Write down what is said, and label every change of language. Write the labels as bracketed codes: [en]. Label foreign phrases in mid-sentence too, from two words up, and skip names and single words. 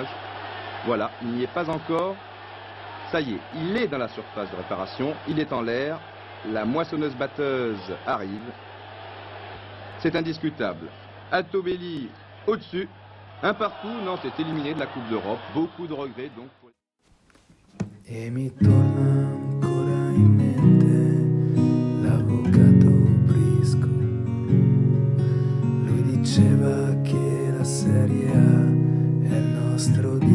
[fr] Voilà, il n'y est pas encore. Ça y est, il est dans la surface de réparation, il est en l'air. La moissonneuse-batteuse arrive. C'est indiscutable. Altobelli au-dessus. Un partout, Nantes est éliminé de la Coupe d'Europe. Beaucoup de regrets donc. [it] E mi torna ancora in mente l'avvocato Brisco. Lui diceva che la Serie A è il nostro